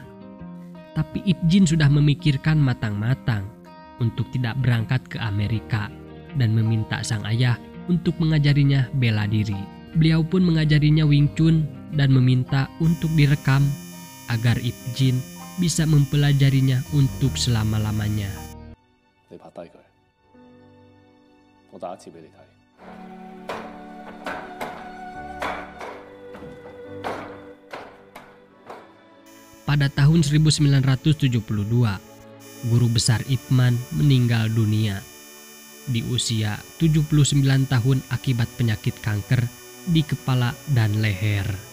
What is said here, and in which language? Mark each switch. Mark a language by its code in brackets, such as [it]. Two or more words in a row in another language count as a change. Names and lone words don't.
[id] Tapi Ip Jin sudah memikirkan matang-matang untuk tidak berangkat ke Amerika dan meminta sang ayah untuk mengajarinya bela diri. Beliau pun mengajarinya Wing Chun dan meminta untuk direkam agar Ip Jin bisa mempelajarinya untuk selama-lamanya. [yue] 你拍低佢，我打一次俾你睇。 [id] Pada tahun 1972, guru besar Ip Man meninggal dunia di usia 79 tahun akibat penyakit kanker di kepala dan leher.